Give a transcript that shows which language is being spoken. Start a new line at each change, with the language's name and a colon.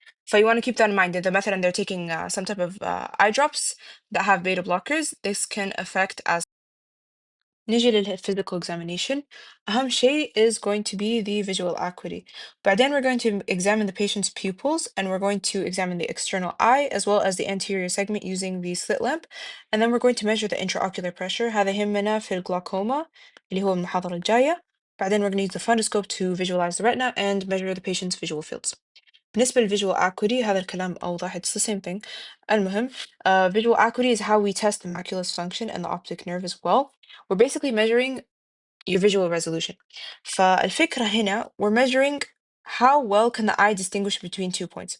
English: So you want to keep that in mind that
Arabic: مثلا
English: they're taking some type of eye drops that have beta blockers. This can affect as
Arabic: نيجي
English: للphysical examination.
Arabic: أهم شيء
English: is going to be the visual acuity.
Arabic: بعدين
English: we're going to examine the patient's pupils and we're going to examine the external eye as well as the anterior segment using the slit lamp. And then we're going to measure the intraocular pressure.
Arabic: هذا يهمنا في الجلاكوما اللي هو المحاضرة الجاية. بعدين
English: we're going to use the fundoscope to visualize the retina and measure the patient's visual fields.
Arabic: بالنسبة
English: للvisual acuity
Arabic: هذا الكلام أوضح,
English: it's the same thing.
Arabic: المهم,
English: visual acuity is how we test the macula's function and the optic nerve as well. We're basically measuring your visual resolution.
Arabic: فالفكرة هنا
English: we're measuring how well can the eye distinguish between 2 points.